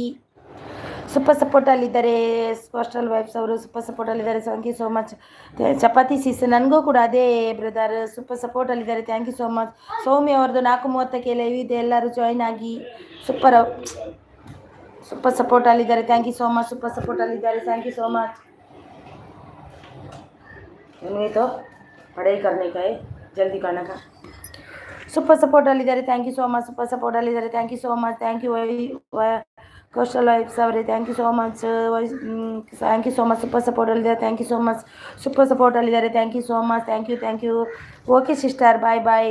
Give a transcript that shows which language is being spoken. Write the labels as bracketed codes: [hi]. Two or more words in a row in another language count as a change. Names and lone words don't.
[en] super support [kn] ಅಲ್ಲಿದ್ದಾರೆ ಕೋಸ್ಟಲ್ ವೈಫ್ಸ್ ಅವರು. [en] super support [kn] ಅಲ್ಲಿದ್ದಾರೆ. [en] thank you so much. [kn] ಚಪಾತಿ ಸಿಸ್ ನನಗೂ ಕೂಡ ಅದೇ ಬ್ರದರ್. [en] super support [kn] ಅಲ್ಲಿದ್ದಾರೆ. [en] thank you so much. [kn] ಸೌಮ್ಯ ಅವ್ರದ್ದು 4:30ಕ್ಕೆ ಲೈವ್ ಇದೆ. ಎಲ್ಲರೂ ಜಾಯಿನ್ ಆಗಿ. [en] super support [kn] ಅಲ್ಲಿದ್ದಾರೆ. [en] thank you so much. super support [kn] ಅಲ್ಲಿದ್ದಾರೆ. [en] thank you so much. [hi] तो पढ़ाई करने का है, जल्दी करने का. [en] super support [kn] ಅಲ್ಲಿದ್ದಾರೆ. [en] thank you so much. super support [kn] ಅಲ್ಲಿದ್ದಾರೆ. [en] thank you so much. thank you [kn] ಕೋಸ್ಟಲ್ ವೈಬ್ಸ್ ಅವರೇ. [en] thank you so much. super support [kn] ಅಲ್ಲಿದ್ದಾರೆ. [en] thank you so much. super support [kn] ಅಲ್ಲಿದ್ದಾರೆ. [en] thank you so much. thank you. OK sister, bye.